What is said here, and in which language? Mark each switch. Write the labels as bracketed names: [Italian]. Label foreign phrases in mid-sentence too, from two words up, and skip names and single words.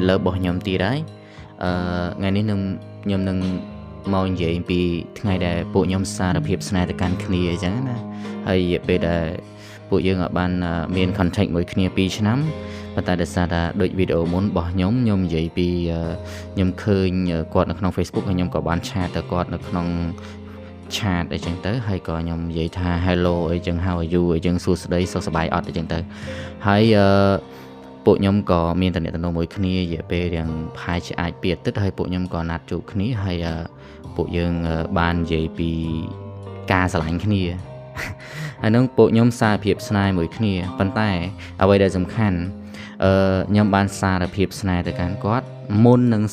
[Khmer] Love របស់ខ្ញុំទៀតហើយថ្ងៃនេះខ្ញុំនឹងមកនិយាយពីថ្ងៃដែលពួកខ្ញុំសារភាពស្នេហ៍ទៅកាន់គ្នាអញ្ចឹងណាហើយរយៈពេលដែលពួកយើងបានមាន contact មួយគ្នា2ឆ្នាំប៉ុន្តែដោយសារតែដូចវីដេអូមុនរបស់ខ្ញុំនិយាយពីខ្ញុំឃើញគាត់នៅក្នុង Facebook ហើយខ្ញុំក៏បានឆាតទៅគាត់នៅ ក្នុងឆាតអីចឹងទៅហើយក៏ខ្ញុំនិយាយថា hello អីចឹង [English] how are you [Khmer] អីចឹងសួស្តីសុខសប្បាយអត់អីចឹងទៅហើយពួកខ្ញុំក៏មានតំណែងមួយគ្នារយៈពេលយ៉ាងប្រហែលជាអាច2អាទិត្យហើយពួកខ្ញុំក៏ណាត់ជួបគ្នាហើយពួក យើងបាននិយាយពីការស្រឡាញ់គ្នាហើយនឹងពួកខ្ញុំសារភាពស្នេហ៍មួយគ្នាប៉ុន្តែអ្វីដែលសំខាន់ខ្ញុំបានសារភាពស្នេហ៍ទៅកាន់គាត់មុននឹង